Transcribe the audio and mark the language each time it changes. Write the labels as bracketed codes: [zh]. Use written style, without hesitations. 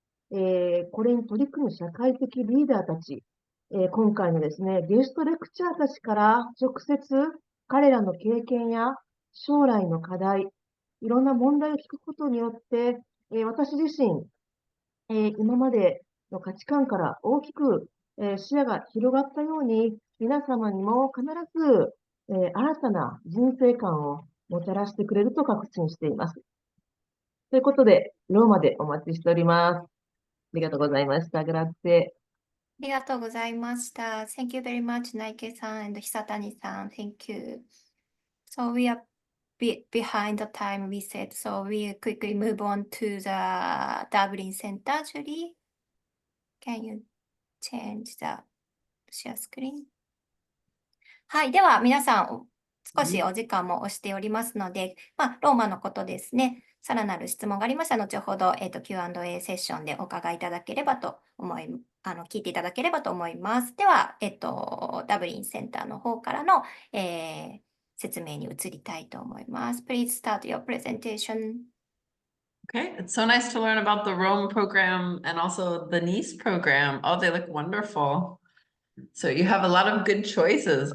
[ja] これに取り組む社会的リーダーたち、今回のですね、ゲストレクチャーたちから直接彼らの経験や将来の課題、いろんな問題を聞くことによって、私自身、今までの価値観から大きく、視野が広がったように、皆様にも必ず、新たな人生観をもたらしてくれると確信しています。ということで、ローマでお待ちしております。ありがとうございました。 [it] グラッツェ。 [ja] ありがとうございました。 [en] Thank you very much, Naike-san and Hisatani-san. Thank you. So we are behind the time we said, so we quickly move on to the Dublin Center. Julie, can you change the share screen? [ja] はい。では、皆さん、少しお時間も押しておりますので、ローマのことですね。さらなる質問がありましたら、後ほど、Q&A セッションでお伺いいただければと聞いていただければと思います。では、ダブリンセンターの方からの、説明に移りたいと思います。 [en] Please start your presentation. Okay, it's so nice to learn about the Rome program and also the Nice program. Oh, they look wonderful. So you have a lot of good choices.